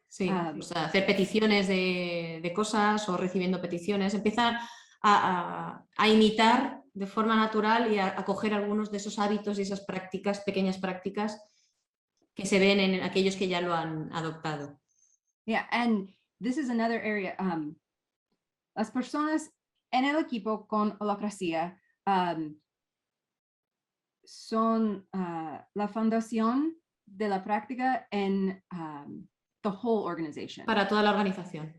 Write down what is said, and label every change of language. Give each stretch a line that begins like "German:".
Spanish: Sí, o sea, hacer peticiones de cosas o recibiendo peticiones, empezar a imitar de forma natural y a coger algunos de esos hábitos y esas prácticas, pequeñas prácticas que se ven en aquellos que ya lo han adoptado.
English: Yeah, and this is another area.
Spanish: Las personas en el equipo con holacracia son la fundación de la práctica en
English: the whole organization.
Spanish: Para toda la organización.